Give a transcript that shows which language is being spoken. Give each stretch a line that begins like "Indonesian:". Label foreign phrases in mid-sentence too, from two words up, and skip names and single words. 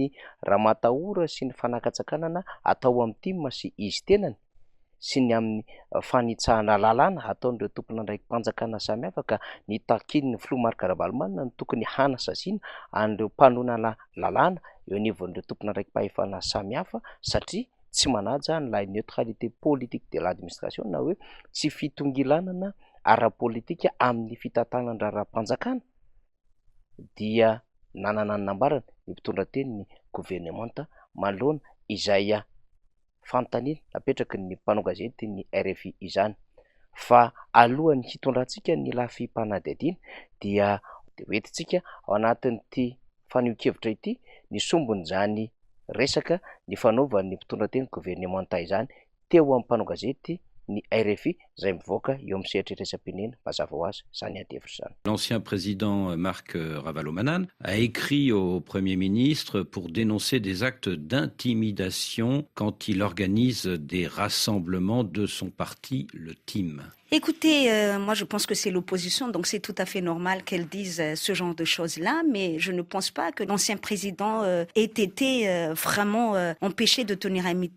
Malagasy: raha-matahora sy ny fanaka-tsakanana atao amin'ny timma sy izy tenany sy ny amin'ny fanitsahana lalàna ataon'ireo tompon'andraiki-panjakana samihafa ka nitakiany ny filoha Marc Ravalomanana ny tokony hanasasiana an'ireo mpanonana lalàna eo anivon'ireo tompon'andraiki-pahefana samihafa satria tsy manaja ny
French: la neutralité politique de l'administration
Malagasy: na hoe tsy fitongilanana ara-politika amin'ny fitantanana ra-panjakana dia nanana ny nambarana ny mpitondra teny ny gouvernemanta manoloana izay fanontaniana napetraky ny mpanao gazety ny RFI izany fa alohan'ny hitondrantsika ny lafim-panadihadiana dia hoentintsika ao anatin'ity fanehoan-kevitra ity ny sombin'izany resaka ny fanaovan'ny mpitondra teny gouvernemanta izany teo amin'ny mpanao gazety ny RFI izay mivoaka eo amin'ny sehatra iraisam-pirenena mazava ho azy izany adevitra izany.
French: L'ancien président Marc Ravalomanana a écrit au Premier ministre pour dénoncer des actes d'intimidation quand il organise des rassemblements de son parti, le TIM. Écoutez, moi je pense que c'est l'opposition, donc c'est tout à fait normal qu'elle dise ce genre de choses-là, mais je ne pense pas que l'ancien président ait été vraiment empêché de tenir un meeting.